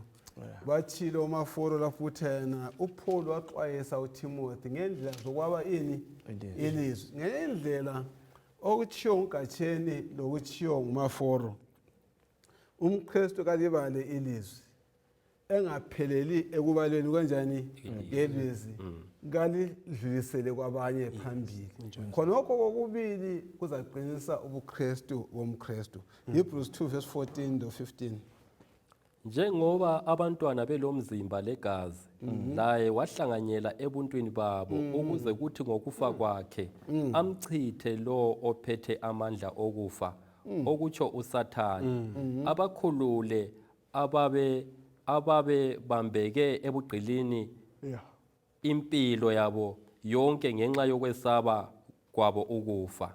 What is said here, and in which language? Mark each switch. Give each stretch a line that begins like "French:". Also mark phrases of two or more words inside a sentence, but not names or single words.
North Ndebele: Bathile omaforo lapho uthena uPaul waxwayisa uTimothy ngendlela zokwaba ini ilizwi ngendlela okuthiyo uGatsheni lokuthiyo ngumaforo umKristu kalibale ilizwi engapheleli ekubaleni kanjani ilizwi kalidlulisele kwabanye phambili khonokho kokubili kuzaqinisa ubuKristu bomKristu.
English: Hebrews 2 verse 14 to 15.
North Ndebele: Njengoba abantwana belomzimba legazi naye wahlanganyela ebuntwini babo ukuze kuthi ngokufa kwakhe amchithe lo ophethe amandla okufa okutsho uSathane abakhulule ababe bambeke ebugqilini impilo yabo yonke ngenxa yokwesaba kwabo ukufa.